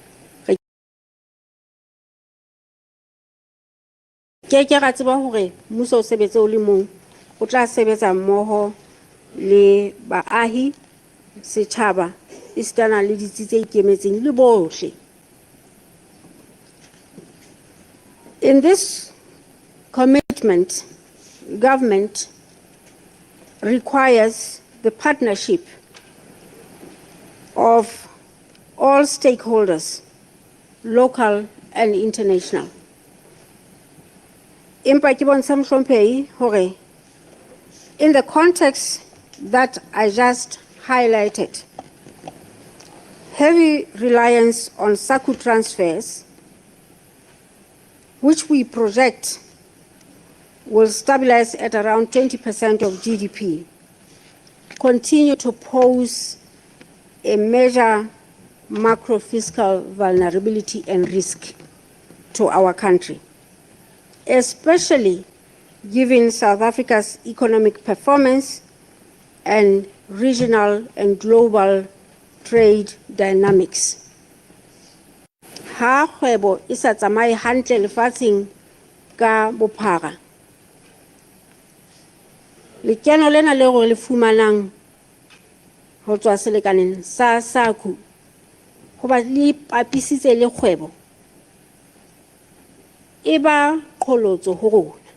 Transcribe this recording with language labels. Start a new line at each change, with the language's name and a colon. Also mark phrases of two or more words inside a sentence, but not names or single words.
Southern Sotho: Ke ra tseba hore mmuso o sebetse o le mong, o tla sebetsa mmoho le baahi, setjhaba, isitana le ditsi tse ikemetseng le bohle.
English: In this commitment, government requires the partnership of all stakeholders, local and international.
Southern Sotho: Empa ke bontsha mohlomphehi hore
English: in the context that I just highlighted, heavy reliance on SACU transfers, which we project will stabilize at around 20% of GDP, continue to pose a major macro-fiscal vulnerability and risk to our country, especially given South Africa's economic performance and regional and global trade dynamics.
Southern Sotho: Ha kgwebo e sa tsamaye hantle lefatsheng ka bophara, lekeno lena le gore le fumanang ho tswa selekaneng sa SACU ho ba le papisitse le kgwebo, e ba qholotso ho rona.